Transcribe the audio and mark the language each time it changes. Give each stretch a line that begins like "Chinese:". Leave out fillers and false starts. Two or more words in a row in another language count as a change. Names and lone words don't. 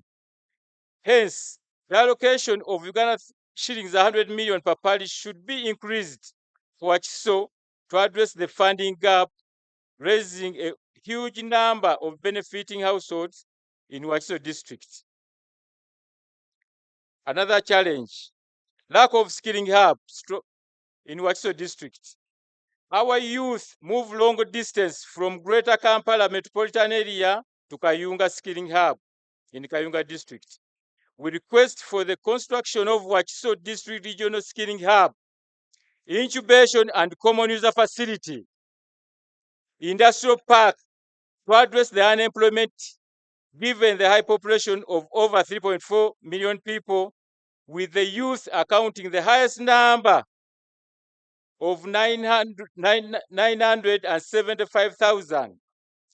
English: Hence, the allocation of Uganda shillings 100 million per parish should be increased for Wakiso to address the funding gap, raising a huge number of benefiting households in Wakiso district. Another challenge, lack of skilling hubs in Wakiso district. Our youth move long distance from Greater Kampala metropolitan area to Kayunga Skilling Hub in Kayunga district. We request for the construction of Wakiso District Regional Skilling Hub, incubation and common user facility, industrial park to address the unemployment given the high population of over 3.4 million people, with the youth accounting the highest number of 975,000.